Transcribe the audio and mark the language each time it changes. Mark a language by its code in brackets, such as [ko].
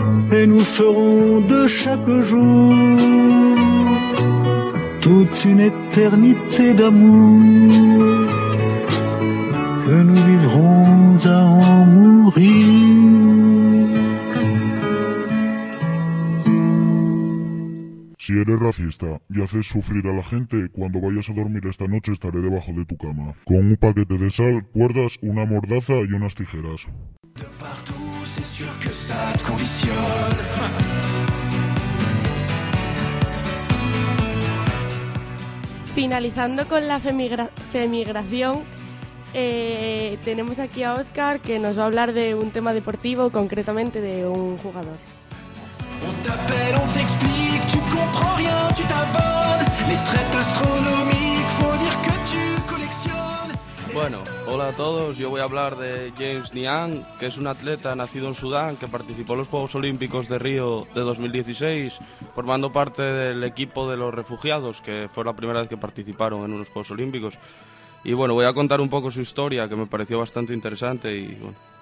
[fr] Et nous ferons de chaque jour toute une éternité d'amour que nous vivrons à en mourir. [es] Si eres racista y haces sufrir a la gente, cuando vayas a dormir esta noche estaré debajo de tu cama. Con un paquete de sal, cuerdas, una mordaza y unas tijeras. [fr] De partout, c'est sûr que ça te conditionne. [es] Finalizando con la femigración, tenemos aquí a Óscar, que nos va a hablar de un tema deportivo, concretamente de un jugador. [fr] On t'appelle, on t'explique, tu comprends rien, tu t'abonnes. Les traits astronomiques, faut dire que tu collectionnes. [es] Bueno, hola a todos, yo voy a hablar de James Niang, que es un atleta nacido en Sudán que participó en los Juegos Olímpicos de Río de 2016, formando parte del equipo de los refugiados, que fue la primera vez que participaron en unos Juegos Olímpicos. Y bueno, voy a contar un poco su historia, que me pareció bastante interesante y bueno.